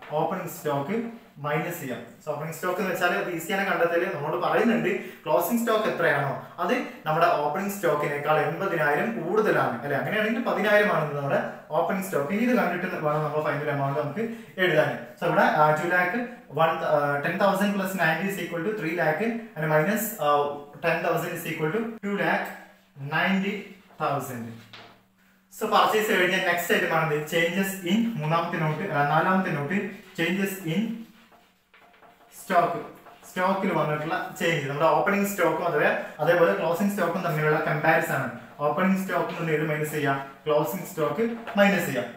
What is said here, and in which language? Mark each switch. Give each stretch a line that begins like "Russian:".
Malayalam: Opening stock minus ചെയ്യാം. So opening stock എന്ന് വെച്ചാൽ അത് ഈസിയാണ് കണ്ടെത്തല്. നമ്മളോട് പറയുന്നുണ്ട് ക്ലോസിംഗ് സ്റ്റോക്ക് എത്രയാണോ അത് നമ്മുടെ ഓപ്പണിംഗ് സ്റ്റോക്കിനേക്കാൾ 80,000 കൂടുതലാണ് അല്ലെ. അങ്ങനെയാണെങ്കിൽ 10,000 ആണ് നമ്മുടെ ഓപ്പണിംഗ് സ്റ്റോക്ക്. ഇനി ഇത് കണ്ടിട്ട് വേണം നമ്മൾ ഫൈനൽ എമൗണ്ട് നമുക്ക് എഴുതാൻ.
English: so
Malayalam: ഇവിടെ
English: 2,10,000 plus 90 is equal to 3 lakh and minus 10,000 is equal to 2,90,000.
Malayalam: So purchase കഴിഞ്ഞാൽ നെക്സ്റ്റ് ഐറ്റം ആണ് ചേഞ്ചസ് ഇൻ നാലാമത്തെ നോട്ട് ചേഞ്ചസ് ഇൻ സ്റ്റോക്ക്. സ്റ്റോക്കിൽ വന്നിട്ടുള്ള ചേഞ്ച് നമ്മുടെ ഓപ്പണിംഗ് സ്റ്റോക്കും അതേപോലെ ക്ലോസിംഗ് സ്റ്റോക്കും തമ്മിലുള്ള കമ്പാരിസൺ ആണ്. ഓപ്പണിംഗ് സ്റ്റോക്ക് നിന്ന് ഏത് മൈനസ് ചെയ്യാം? ക്ലോസിംഗ് സ്റ്റോക്ക് മൈനസ് ചെയ്യാം.